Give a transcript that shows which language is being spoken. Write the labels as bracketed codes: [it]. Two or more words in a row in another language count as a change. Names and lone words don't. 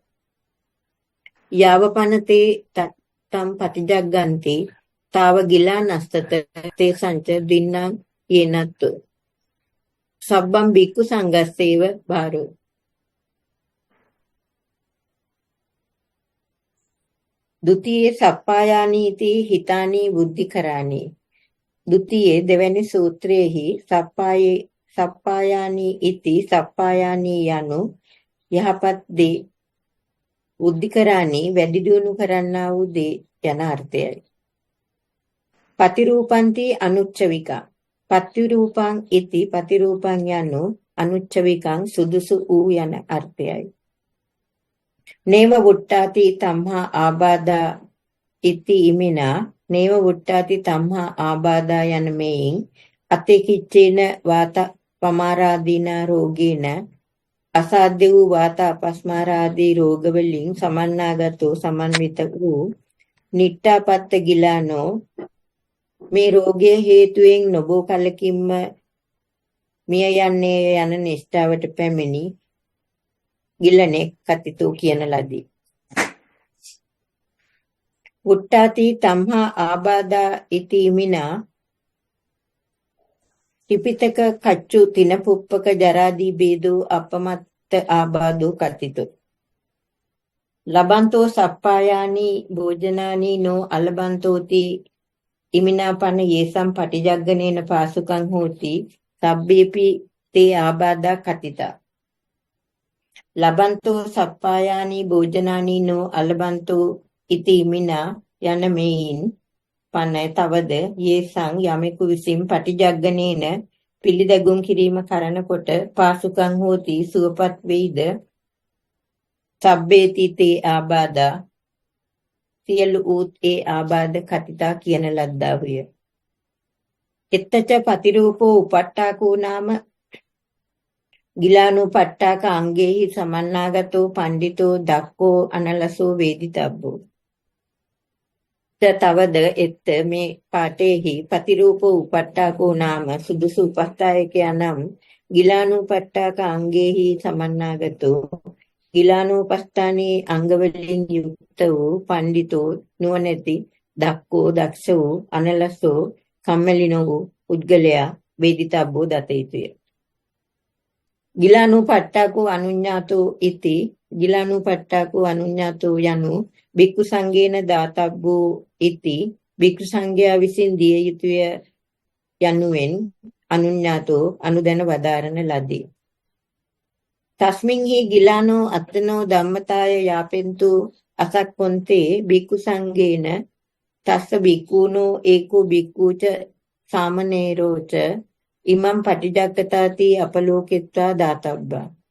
[pi] යාවපනතේ තත්තම් පටිජග්ගන්ති තාව ගිලානස්තත තේ සංච දින්නම් යේනත්තු සබ්බම් බික්ඛු සංඝස්සේව බාරෝ ဒ ුතියේ සප්පායානීති හිතානි බුද්ධිකරානි [si] ဒ ුතියේ දෙවැනි සූත්‍රයේහි [pi] සප්පායානි ඉති [si] සප්පායානි යනු යහපත් දේ බුද්ධිකරානි වැඩි දියුණු කරන්නා වූ දේ යන අර්ථයයි. [pi] පතිරූපන්ති අනුච්චවිකා පතිරූපං ඉති [si] පතිරූපං යනු අනුච්චවිකං සුදුසු වූ යන අර්ථයයි. [pi] නේව වුට්ටාති තම්හා ආබාධා ඉති ඉමිනා නේව වුට්ටාති තම්හා ආබාධා [si] යන මෙයින් [pi] අතිකිච්චේන වාත පමාරාදීන රෝගේන [si] අසාධ්‍ය වූ වාත අපස්මාරාදී රෝග වලින් සමන්නාගතෝ සමන්විත වූ [pi] නිට්ඨාපත්ත ගිලානෝ [si] මේ රෝගයේ හේතුවෙන් නොබෝ කලකින්ම මිය යන්නේ යන නිෂ්ඨාවට පැමිණි ගිලනේ කතිතෝ කියන ලදී. [pi] උට්ටාති තම්හා ආබාධා ඉති මිනා ටිපිතක කච්චු තිනපුප්පක ජරාදී බේදෝ අපමත්ත ආබාධෝ කතිතෝ ලබන්තෝ සප්පායානි භෝජනානි නෝ අලබන්තෝති ඉමිනාපන යේසම් පටිජග්ගනේන පාසුකං හෝති සබ්බේපි තේ ආබාධා කතිතා ලබන්තෝ සප්පායානි භෝජනානි නෝ අලබන්තෝ ඉති ඉමිනා [si] යන මෙයින් [pi] පන තවද යේසං [si] යමෙකු විසින් [pi] පටිජග්ගනේන [si] පිළිදැගුම් කිරීම කරනකොට [pi] පාසුකං හෝති [si] සුවපත් වෙයිද [pi] සබ්බේති තේ ආබාධා [si] සියලු ඌත් ඒ ආබාධ [pi] කතිතා [si] කියන ලද්දාහුය. [pi] එත්තච පතිරූපෝ උපට්ඨාකෝ නාම ගිලානුපට්ඨාක අංගේහි සමන්නාගතෝ පණ්ඩිතෝ දක්කෝ අනලසෝ වේදිතබ්බෝ. [si] තවද එත්ත මේ පාඨයේහි [pi] පතිරූපෝ උපට්ඨාකෝ නාම [si] සුදුසු උපස්ථායකයා නම් [pi] ගිලානුපට්ඨාක අංගේහි සමන්නාගතෝ [si] ගිලානෝපස්ථානයේ අංගවලින් යුක්ත වූ පණ්ඩිතෝ නුවණැති දක්කෝ දක්ෂ වූ අනලසෝ කම්මැලි වූ පුද්ගලයා වේදිතබ්බෝ දත යුතුය. [pi] ගිලානෝපට්ඨාකෝ අනුඤ්ඤාතෝ ඉති ගිලානෝපට්ඨාකෝ අනුඤ්ඤාතෝ [si] යනු [pi] භික්ඛු සංඝේන දාතබ්බෝ ඉති [si] භික්ඛු සංඝයා විසින් දිය යුතුය යනුවෙන් අනුඤ්ඤාතෝ අනුදැන වදාරන ලදී. [pi] තස්මින්හි ගිලානෝ අත්තනෝ ධම්මතාය යාපෙන්තු අසක්කොන්තේ බික්ඛු සංඝේන තස්ස බික්ඛූනෝ ඒකෝ බික්ඛූච සාමනේරෝච ඉමම් පටිජග්ගතාති අපලෝකෙත්වා දාතබ්බා.